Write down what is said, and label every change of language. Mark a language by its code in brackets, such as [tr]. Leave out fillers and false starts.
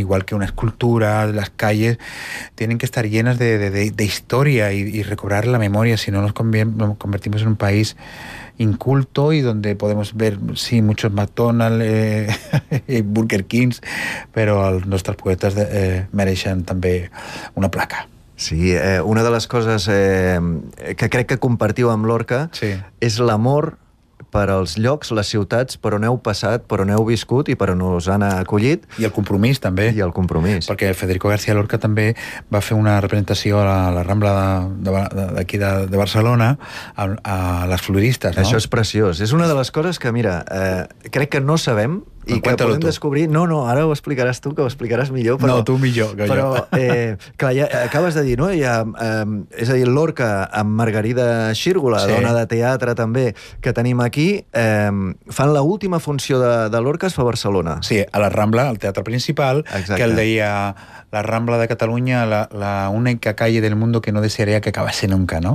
[es] Igual que una escultura, las calles tienen que estar llenas de historia y recobrar la memoria, si no nos convertimos en un país inculto y donde podemos ver, sí, muchos McDonald's y Burger Kings, pero nuestros poetas merecen también una placa. [ca] Sí, una de les coses que crec que compartiu amb Lorca és l'amor per als llocs, les ciutats, per on heu passat, per on heu viscut i per on us han acollit. I el compromís, també. I el compromís. Perquè Federico García Lorca també va fer una representació a la Rambla d'aquí de Barcelona a les floristes, no? Això és preciós. És una de les coses que, mira, crec que no sabem i que podem descobrir... No, ara ho explicaràs tu, que ho explicaràs millor. Però, no, tu millor que jo. Però, clar, ja acabes de dir, no? Ja, és a dir, Lorca amb Margarida Xirgo, la dona de teatre també que tenim aquí, fan l'última funció de Lorca, es fa a Barcelona. Sí, a la Rambla, al teatre principal. Exacte. Que el deia [es] la Rambla de Catalunya, la única calle del mundo que no desearía que acabase nunca, ¿no?